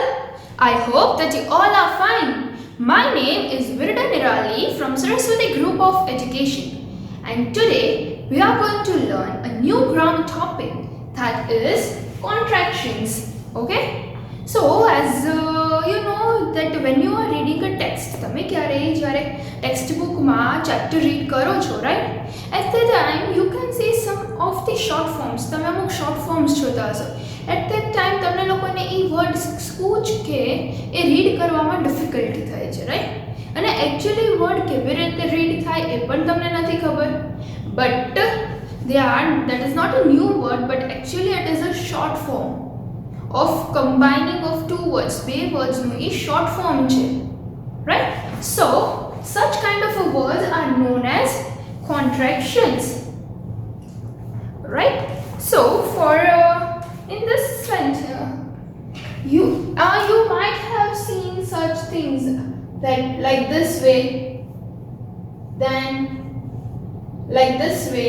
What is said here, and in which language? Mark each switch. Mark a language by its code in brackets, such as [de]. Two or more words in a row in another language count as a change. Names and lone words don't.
[en] I hope that you all are fine. My name is Virda Nirali from Saraswati Group of Education, and today we are going to learn a new grammar topic, that is contractions. Okay? So as you know that when you are reading a text, [gu] તમે ક્યારે જ્યારે textbook માં [en] chapter read [gu] કરો છો, [en] right? At that time you can see some of the short forms. [gu] તમે અમુક [en] short forms [gu] જોતા હશો. [en] At that time [gu] તમને લોકોને એ વર્ડ સ્કૂચ કે એ રીડ કરવામાં ડિફિકલ્ટી થાય છે, રાઈટ? અને [en] actually word [gu] કેવી રીતે રીડ થાય એ પણ તમને નથી ખબર. [en] બટ that is not a new word, but actually it is a short form of combining of two words. [gu] બે વર્ડ્સનું એ [en] short form [gu] છે, right? [en] So such kind of a words are known as contractions, right? So for in this center, you might have seen such things that like this way, then like this way.